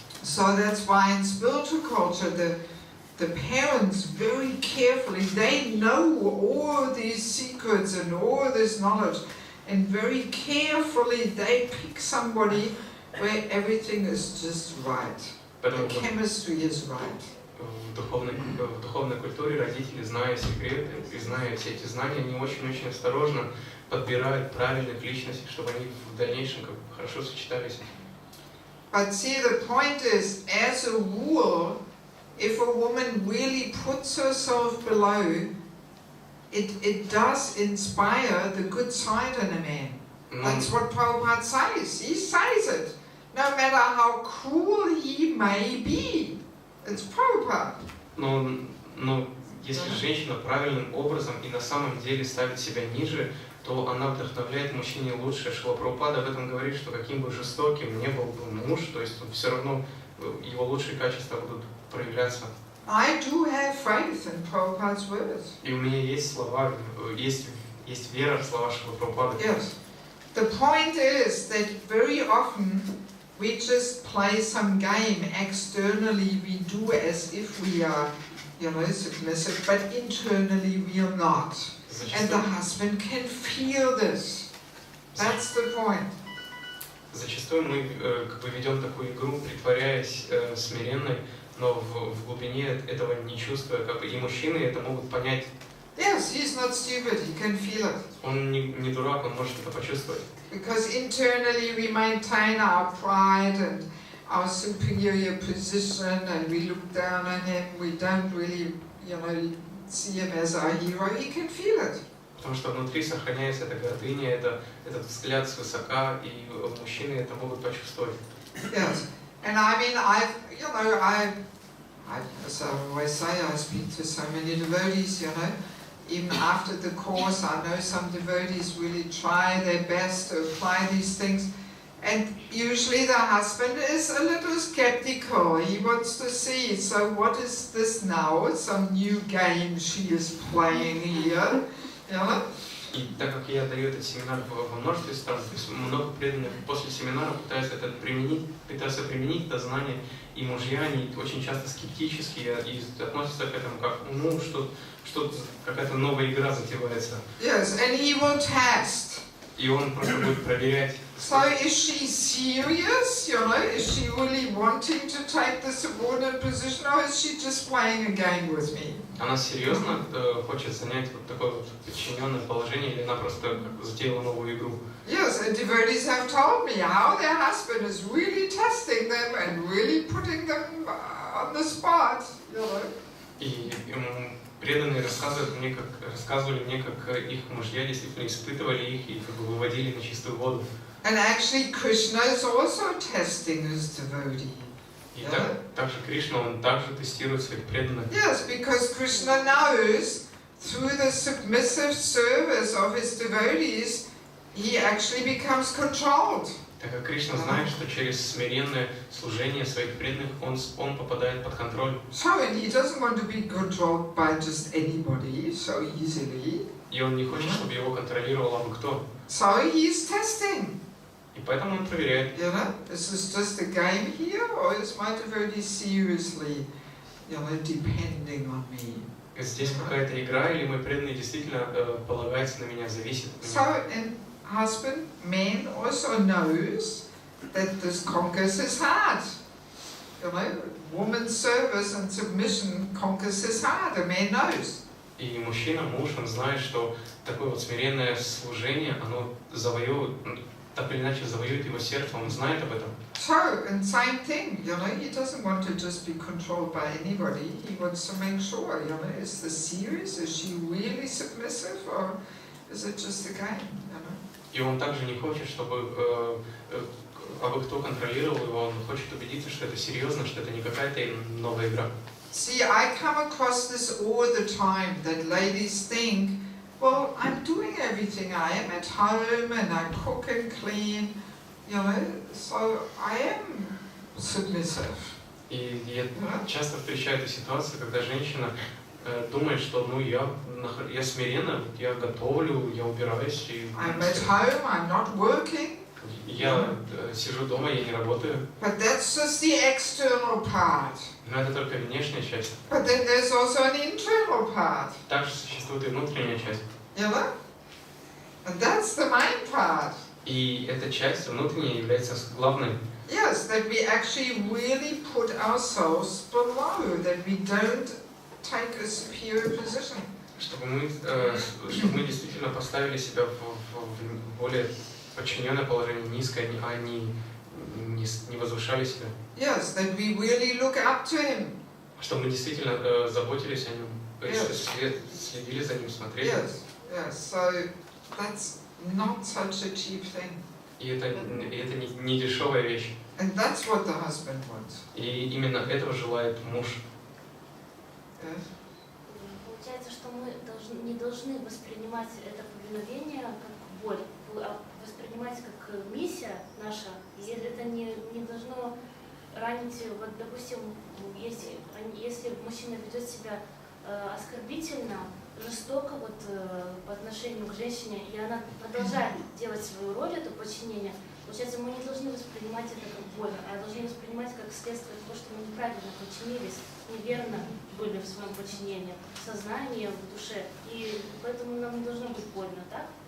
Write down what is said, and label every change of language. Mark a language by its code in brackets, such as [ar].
[en] So that's why in spiritual culture the parents very carefully, they know all these secrets and all this knowledge, and very carefully they pick somebody where everything is just right. The chemistry is right. [ru] В духовной культуре родители, зная секреты и зная все эти знания, они очень-очень осторожно подбирают правильных личностей, чтобы они в дальнейшем хорошо сочетались. [en] But see, the point is, as a rule, if a woman really puts herself below, it does inspire the good side in a man. That's what Prabhupada says. He says it. No matter how cruel he may be. It's Prabhupada. [ru] Но если женщина правильным образом и на самом деле ставит себя ниже, то она вдохновляет мужчине лучше. Шрила Прабхупада об этом говорит, что каким бы жестоким не был бы муж, то есть все равно его лучшие качества будут проявляться. [en] I do have faith in Prabhupada's words. [ru] И у меня есть слова, есть вера в слова Шрилы Прабхупады. [en] Yes. The point is that very often we just play some game externally. We do as if we are, you know, submissive, but internally we are not. And the husband can feel this. That's the point. [ru] зачастую мы как бы ведем такую игру, притворяясь смиренной, но в глубине этого не чувствуя, как бы и мужчины это могут понять. [en] Yes, he's not stupid, he can feel it. [ru] Он не дурак, он может это почувствовать. [en] Because internally we maintain our pride and our superior position, and we look down on him, we don't really, see him as our hero, he can feel it. [ru] Потому что внутри сохраняется эта гордыня, этот взгляд свысока, и мужчины это могут почувствовать. [en] Yes, and I mean, as I always say, I speak to so many devotees, even after the course, I know some devotees really try their best to apply these things, and usually the husband is a little skeptical. He wants to see, so what is this now? Some new game she is playing here, [ru] И так как я даю этот семинар во множестве стран, то есть много преданных после семинара пытаются применить это знание, и мужья, они очень часто скептические и относятся к этому как, что какая-то новая игра затевается. [en] Yes, and he will test. [ru] И он просто будет проверять. [en] So is she serious? Is she really wanting to take the subordinate position, or is she just playing a game with me? [ru] Она серьезно хочет занять вот такое вот подчиненное положение, или она просто затеяла новую игру? [en] Yes, and devotees have told me how their husband is really testing them and really putting them on the spot. [ru] И преданные рассказывали мне, как их мужья действительно испытывали их и как бы выводили на чистую воду. [en] And actually, Krishna is also testing his devotee. [ru] И также Кришна, он также тестирует своих преданных. [en] Yes, because Krishna knows through the submissive service of his devotees, he actually becomes controlled. [ru] Так как Кришна знает, что через смиренное служение своих преданных он попадает под контроль. [en] So, and he doesn't want to be controlled by just anybody so easily. [ru] И он не хочет, чтобы его контролировал абы кто. [en] So he's testing. [ru] И поэтому он проверяет. [en] Is this just a game here, or is my devotee seriously, depending on me? [ru] Здесь какая-то игра, или мой преданный действительно полагается на меня, зависит от меня. [en] So, and husband, man also knows that this conquers his heart. Woman's service and submission conquers his heart. A man knows. [ru] И мужчина, муж, он знает, что такое вот смиренное служение, оно так или иначе завоюет его сердце, он знает об этом. [en] So, and same thing, he doesn't want to just be controlled by anybody. He wants to make sure, is this serious? Is she really submissive, or is it just a game? [ru] И он также не хочет, чтобы абы кто контролировал его, он хочет убедиться, что это серьезно, что это не какая-то новая игра. [en] See, I come across this all the time, that ladies think, well, I'm doing everything. I am at home and I cook and clean, so I am submissive. [ru] И я часто встречаю эту ситуацию, когда женщина думает, что я смиренна, я готовлю, я убираюсь. [en] I'm at home, I'm not working. [ru] Я сижу дома, я не работаю. [en] But that's just the external part. [ru] Но это только внешняя часть. [en] But then there's also an internal part. [ru] Также существует и внутренняя часть. [en] And that's the main part. [ru] И эта часть внутренняя является главной. [en] Yes, that we actually really put ourselves below, that we don't take a superior position. [ru] Чтобы мы действительно поставили себя в более подчиненное положение, низкое, а не возвышали себя. [en] Yes, that we really look up to him. [ru] Чтобы мы действительно заботились о нем, следили за ним, смотрели. [en] Yes, so that's not such a cheap thing. [ru] И это не дешевая вещь. [en] And that's what the husband wants. [ru] И именно этого желает муж. [en] Yes. [ru] Получается, что мы не должны воспринимать это повиновение как боль, а воспринимать как миссия наша. И это не должно ранить, вот, допустим, если мужчина ведет себя оскорбительно, жестоко по отношению к женщине, и она продолжает делать свою роль, это подчинение, получается, мы не должны воспринимать это как боль, а должны воспринимать как следствие того, что мы неправильно подчинились, неверно были в своем подчинении, в сознании, в душе, и поэтому нам не должно быть больно, так?